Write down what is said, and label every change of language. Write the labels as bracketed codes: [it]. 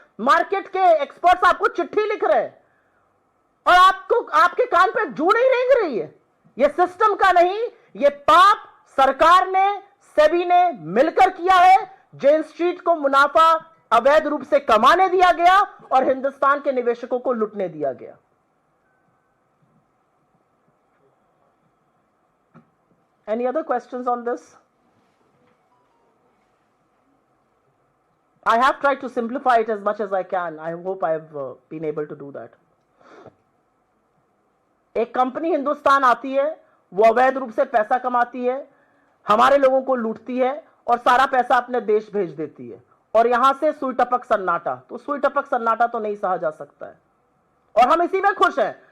[hi] Market के experts आपको चिट्ठी लिख रहे हैं और आपको आपके कान पे जू नहीं रेंग रही है। यह सिस्टम का नहीं, यह पाप सरकार ने, सेबी ने मिलकर किया है। जेन स्ट्रीट को मुनाफा अवैध रूप से कमाने दिया गया और हिंदुस्तान के निवेशकों को लुटने दिया गया। [en] Any other questions on this? I have tried to simplify it as much as I can. I hope I have been able to do that. [hi] एक कंपनी हिंदुस्तान आती है, वो अवैध रूप से पैसा कमाती है, हमारे लोगों को लूटती है और सारा पैसा अपने देश भेज देती है और यहां से सुई टपक सन्नाटा। तो सुई टपक सन्नाटा तो नहीं सहा जा सकता है और हम इसी में खुश हैं।